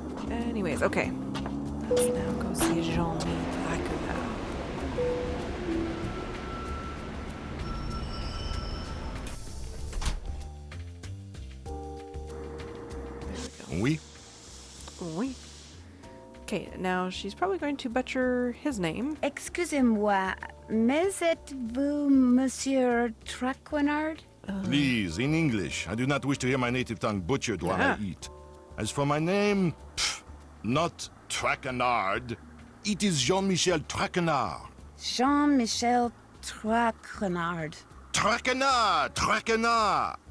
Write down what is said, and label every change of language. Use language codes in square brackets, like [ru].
[en] Anyways, okay. Let's now go see Jean-Mi Dracula. [fr] Oui. Oui. [en] Okay, now she's probably going to butcher his name. [fr] Excusez-moi, mais êtes-vous Monsieur Traquenard? [en] Please, in English. I do not wish to hear my native tongue butchered while I eat. As for my name, not Traquenard. It is Jean-Michel Traquenard. Jean-Michel Traquenard. Traquenard! Traquenard!